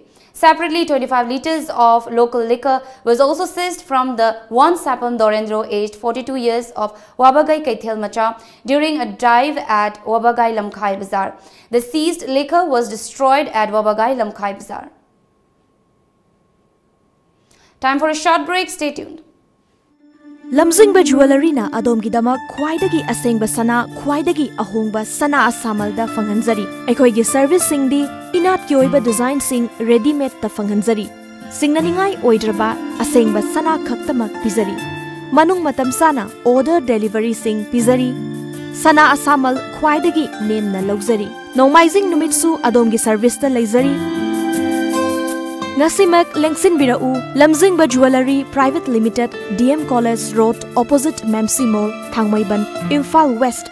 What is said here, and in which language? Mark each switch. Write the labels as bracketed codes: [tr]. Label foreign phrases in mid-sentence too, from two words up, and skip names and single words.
[en] Separately, 25 liters of local liquor was also seized from the one Sapam Dorendro, aged 42 years, of Wabagai Kaithel Macha during a dive at Wabagai Lamkhai Bazaar. The seized liquor was destroyed at Wabagai Lamkhai Bazaar. Time for a short break. Stay tuned. [mni] lamjingba jewelry na adomgi damak khwaidagi asengba sana khwaidagi ahongba sana asamalda fanghanjari ekhoi service singdi inat ki oiba design sing [en] ready made [mni] ta fanghanjari singnaningai oidraba asengba sana khaktamak pizari manung matam sana [en] order delivery [mni] sing pizari sana asamal khwaidagi name na logzari nomaizing numitsu adomgi service ta leizari Ngasimak Lengsin Birau, Lamjingba Jewelry Private Limited, DM College Road, opposite Memsi Mall, Thangmaiban, Imphal West.